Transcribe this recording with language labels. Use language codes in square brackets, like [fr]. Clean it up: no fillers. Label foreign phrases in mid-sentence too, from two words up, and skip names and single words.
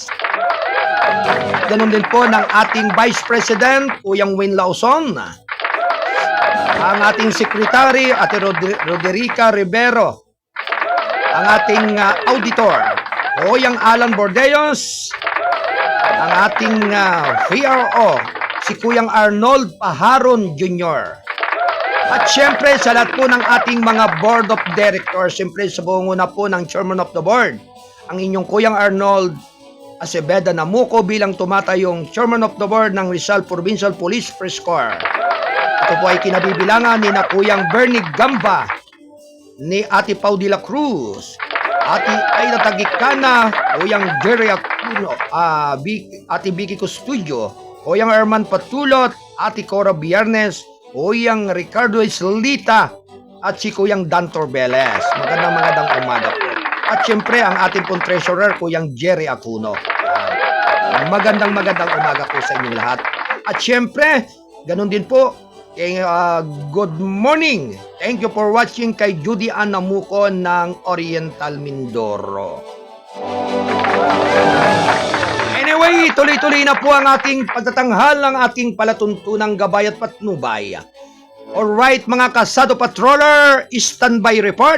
[tl] Ganun din po ng ating Vice President, Kuyang Win Lauson, ang ating Secretary, Ate Roderica Rivero, ang ating Auditor, Oyang Alan Bordeos, ang ating PRO, si Kuyang Arnold Paharon Jr. At syempre sa lahat po ng ating mga [en] Board of Directors, [tl] syempre sa buong una po ng [en] Chairman of the Board, [tl] ang inyong Kuyang Arnold Aceveda Namuco bilang tumatayong [en] Chairman of the Board [tl] ng Rizal Provincial Police Press Corps. Ito po ay kinabibilangan ni na Kuyang Bernie Gamba, ni Ate Pau de la Cruz, Ate Aida Tagikana, Kuyang Jerry Aquino, Ate Vicky Custudio, Kuyang Herman Patulot, Ate Cora Biernes, Kuyang Ricardo Islita, at si Kuyang Dan Torbeles. Magandang umaga po. At syempre ang ating pong treasurer, Kuyang Jerry Aquino. Magandang umaga po sa inyong lahat. At syempre, ganun din po, [en] good morning. Thank you for watching kay Judy Ann Namuco ng Oriental Mindoro. [tl] Anyway, tuloy-tuloy na po ang ating pagtatanghal ng ating palatuntunang gabay at patnubay. Alright mga kasado patroller, [en] standby report.